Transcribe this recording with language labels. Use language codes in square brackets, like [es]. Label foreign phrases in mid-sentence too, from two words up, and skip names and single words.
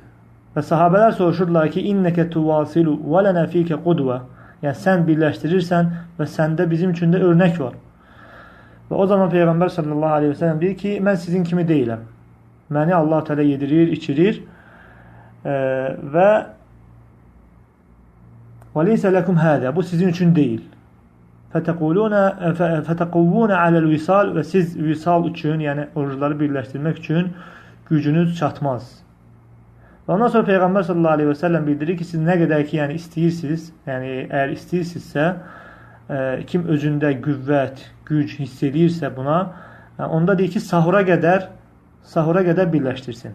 [az] Və sahabələr soruşurlar ki, [ar] إنك تواصل ولنا فيك قدوة. [az] Yəni, sən birləşdirirsən və səndə bizim üçün də örnək var. Və o zaman Peyğəmbər [ar] صلى الله عليه وسلم [az] deyir ki, mən sizin kimi deyiləm. Məni Allah Teala yedirir, içirir və [ar] وَلَيْسَ لَكُمْ هَذَا [az] Bu sizin üçün deyil. [ar] فَتَقُوُّونَ عَلَى الْوِسَالِ [az] Və siz visal üçün, yəni orucları birləşdirmək üçün gücünüz çatmaz. Və ondan sonra Peyğəmbər [ar] صلى الله عليه وسلم [az] bildirir ki, siz nə qədər ki, yəni istəyirsiniz, yəni əgər istəyirsinizsə, kim özündə qüvvət, güc hiss edirsə buna, onda deyir ki, sahura qədər birləşdirsin.